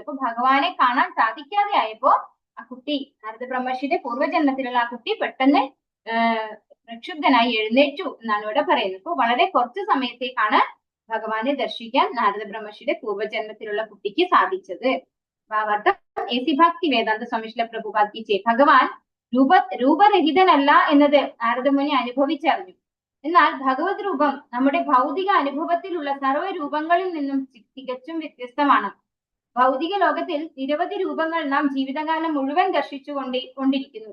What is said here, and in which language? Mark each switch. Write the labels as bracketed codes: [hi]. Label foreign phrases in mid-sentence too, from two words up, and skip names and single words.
[ml] അപ്പൊ ഭഗവാനെ കാണാൻ സാധിക്കാതെ ആയപ്പോ ആ കുട്ടി, നാരദ ബ്രഹ്മർഷിയുടെ പൂർവ്വജന്മത്തിലുള്ള ആ കുട്ടി പെട്ടെന്ന് പ്രക്ഷുബ്ധനായി എഴുന്നേറ്റു എന്നാണ് ഇവിടെ പറയുന്നത്. അപ്പൊ വളരെ കുറച്ചു സമയത്തേക്കാണ് ഭഗവാനെ ദർശിക്കാൻ നാരദ ബ്രഹ്മർഷിയുടെ പൂർവ്വജന്മത്തിലുള്ള കുട്ടിക്ക് സാധിച്ചത്. [hi] ऐसी भक्ति वेदांत स्वामी श्रील प्रभुपाद की जय. [ml] ഭഗവാൻ രൂപരഹിതനല്ല എന്നത് നാരദമുനി അനുഭവിച്ചറിഞ്ഞു. എന്നാൽ ഭഗവത് രൂപം നമ്മുടെ ഭൗതിക അനുഭവത്തിലുള്ള സർവ്വ രൂപങ്ങളിൽ നിന്നും തികച്ചും വ്യത്യസ്തമാണ്. ഭൗതിക ലോകത്തിൽ നിരവധി രൂപങ്ങൾ നാം ജീവിതകാലം മുഴുവൻ ദർശിച്ചുകൊണ്ടിരിക്കുന്നു.